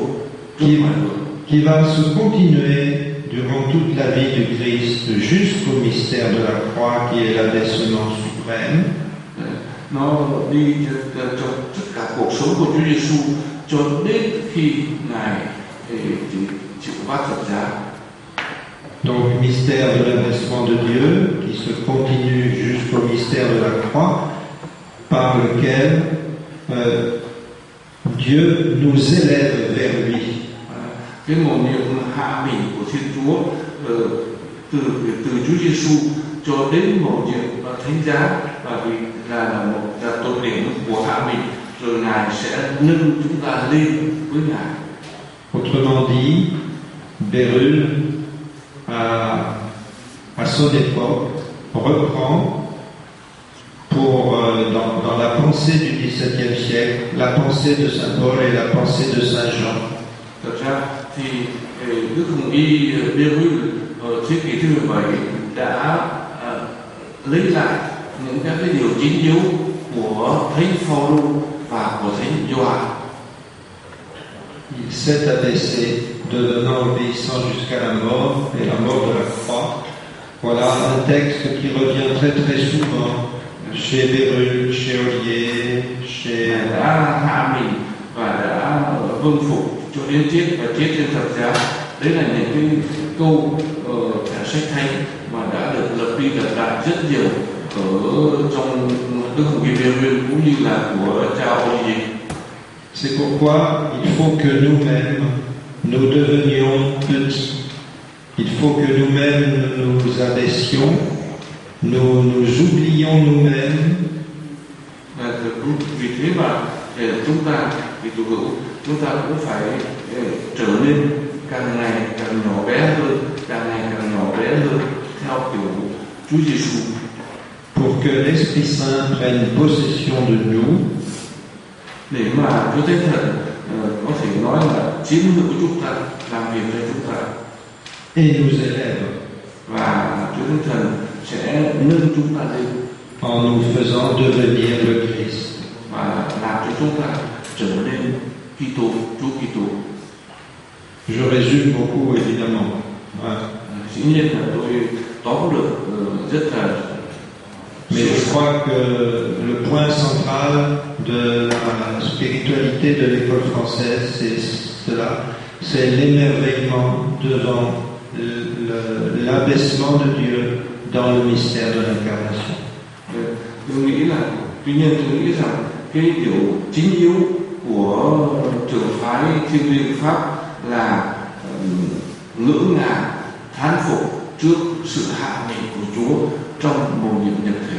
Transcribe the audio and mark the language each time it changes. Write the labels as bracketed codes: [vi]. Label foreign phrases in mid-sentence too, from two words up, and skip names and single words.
[fr] Qui va se continuer durant toute la vie du Christ jusqu'au mystère de la croix qui est l'abaissement suprême. [vi] Nó đi trong tất cả cuộc sống của Chúa Giêsu cho đến khi Ngài chịu vác thập giá. [fr] Donc mystère de l'abaissement de Dieu qui se continue jusqu'au mystère de la croix par lequel Dieu nous élève vers lui. [vi] Cái mầu nhiệm hạ mình của Thiên Chúa từ Chúa Giêsu cho đến mầu nhiệm thánh giá, và vì là một tột điểm của hạ mình, rồi Ngài sẽ nâng chúng ta lên với Ngài. [fr] Autrement dit, Bérulle, à son époque, reprend dans la pensée du XVIIe siècle, la pensée de Saint Paul et la pensée de Saint Jean. [vi] Thật ra thì Đức Hồng Y Bérulle ở thế kỷ thứ 17 đã lấy lại những các cái điều chính yếu của Thánh Phaolô và của Thánh Gioan. [fr] Il s'est abaissé, devenant obéissant jusqu'à la mort et la mort de la croix. Voilà un texte qui revient très très souvent chez Bérulle, chez Ollier, chez... [vi] đã hạ mình và đã vâng phục cho đến chết và chết trên thập giá. Đấy là những cái câu cả sách thánh mà đã được lặp đi lặp lại rất nhiều ở trong Đức Hồng Y Bérulle cũng như là của cha Ollier. [fr] C'est pourquoi il faut que nous-mêmes, nous devenions petits. Il faut que nous-mêmes nous abaissions, nous oublions nous-mêmes. [vi] Vì thế mà chúng ta, vì tu hữu, chúng ta cũng phải trở nên càng ngày càng nhỏ bé hơn, càng ngày càng nhỏ bé hơn theo kiểu Chúa Giêsu. [fr] Pour que l'Esprit Saint prenne possession de nous. [vi] Để mà Chúa Thánh Thần có thể nói là chiếm hữu chúng ta, làm việc cho chúng ta. [fr] Et nous élève. [vi] Và Chúa Thánh Thần sẽ nâng chúng ta lên. [fr] En nous faisant devenir le Christ. [vi] Và làm cho chúng ta trở nên Kitô, Chúa Kitô. [fr] Je résume beaucoup évidemment. [vi] Dĩ nhiên là tôi tóm được rất là. [fr] Mais je crois que le point central de la spiritualité de l'école française, c'est cela, c'est l'émerveillement devant l'abaissement de Dieu dans le mystère de l'incarnation. [vi] Tôi nghĩ là, tuy nhiên tôi nghĩ rằng cái điều chính yếu của trường phái Thiên Liêng Pháp là ngỡ ngàng, thán phục trước sự hạ mình của Chúa trong mầu nhiệm nhập thể.